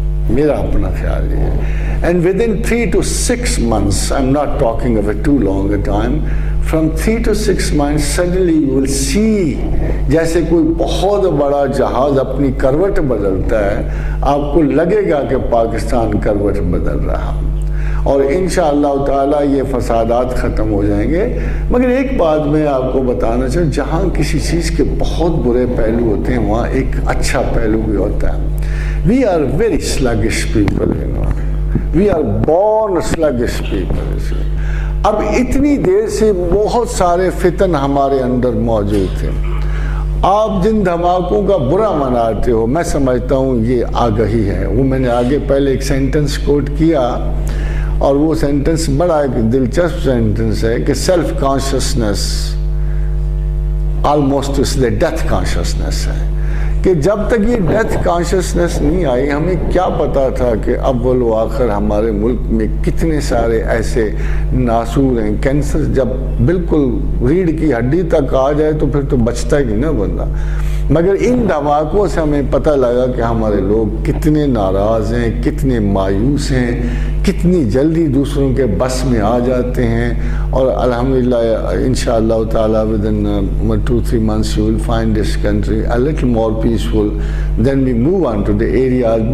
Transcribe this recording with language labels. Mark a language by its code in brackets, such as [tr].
[ur] میرا اپنا خیال یہ ہے. [en] And within 3 to 6 months, I'm not talking of a too long a time, from 3 to 6 months suddenly you will see [ur] جیسے کوئی بہت بڑا جہاز اپنی کروٹ بدلتا ہے, آپ کو لگے گا کہ پاکستان کروٹ بدل رہا, اور انشاءاللہ تعالیٰ یہ فسادات ختم ہو جائیں گے. مگر ایک بات میں آپ کو بتانا چاہوں, جہاں کسی چیز کے بہت برے پہلو ہوتے ہیں وہاں ایک اچھا پہلو بھی ہوتا ہے. [en] We are very sluggish people, you know. We are born sluggish people. [ur] اب اتنی دیر سے بہت سارے فتن ہمارے اندر موجود تھے. آپ جن دھماکوں کا برا مناتے ہو میں سمجھتا ہوں یہ آگہی ہے. وہ میں نے آگے پہلے ایک سینٹنس کوٹ کیا اور وہ سینٹنس بڑا ایک دلچسپ سینٹنس ہے کہ [en] self consciousness almost [ur] اس لیے ڈیتھ کانشسنس ہے, کہ جب تک یہ ڈیتھ کانشسنس نہیں آئی ہمیں کیا پتا تھا کہ اول و آخر ہمارے ملک میں کتنے سارے ایسے ناسور ہیں. کینسر جب بالکل ریڑھ کی ہڈی تک آ جائے تو پھر تو بچتا ہی نہ بندہ. مگر ان دھماکوں سے ہمیں پتہ لگا کہ ہمارے لوگ کتنے ناراض ہیں, کتنے مایوس ہیں, کتنی جلدی دوسروں کے بس میں آ جاتے ہیں. اور الحمدللہ انشاءاللہ تعالیٰ [en] within 2-3 months you will find this country a little more peaceful. Then we move on to the areas.